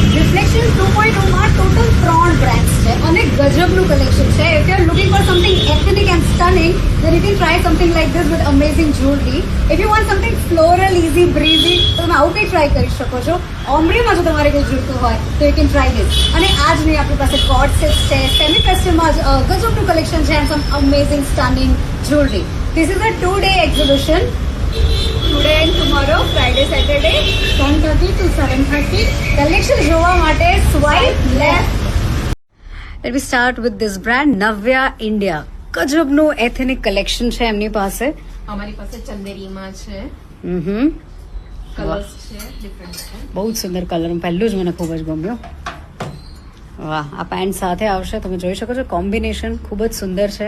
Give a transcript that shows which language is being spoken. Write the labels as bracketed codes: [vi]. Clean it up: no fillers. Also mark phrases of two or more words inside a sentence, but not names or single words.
[gu] Collection 2.0 માં total 3 brands છે અને ગજબનું collection છે. [en] If you are looking for something ethnic and stunning, then you can try something like this with amazing jewelry. If you want something floral, easy, breezy, [gu] તો તમે આવું કંઈ ટ્રાય કરી શકો છો. ઓમ્બ્રેમાં જો તમારે કંઈ જોઈતું હોય તો [en] you can try this. [gu] અને આજ નહીં આપણી પાસે [en] coat sets [gu] છે, સેમી ફેસ્ટિવલમાં ગજબનું collection છે [en] and some amazing stunning jewelry. This is a 2-day exhibition. Today and tomorrow, Friday, Saturday, 10:30 to 7:30. [gu] Collection જોવા માટે [en] swipe left. Let me start with this brand, Navya India. [gu] ગજબનું [en] ethnic collection [gu] છે એમની પાસે. અમારી પાસે ચંદેરીમાં છે, કલર્સ છે ડિફરન્ટ. બહુ જ સુંદર કલર, પહેલું જ મને ખૂબ જ ગમ્યું. વાહ, આ પેન્ટ સાથે આવશે, તમે જોઈ શકો છો કોમ્બિનેશન ખૂબ જ સુંદર છે.